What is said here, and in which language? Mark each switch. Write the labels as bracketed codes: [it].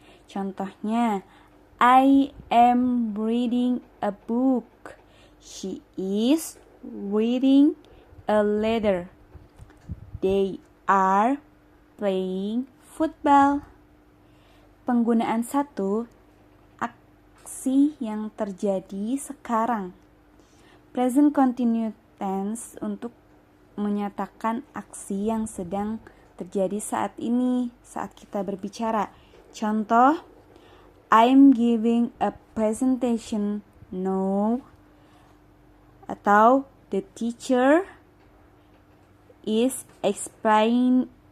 [id] Contohnya, [en] I am reading a book. She is reading a letter. They are playing football. [id] Penggunaan satu, aksi yang terjadi sekarang. Present continuous tense untuk menyatakan aksi yang sedang terjadi saat ini, saat kita berbicara. Contoh, [en] I'm giving a presentation now. [id] Atau, [en] the teacher is explaining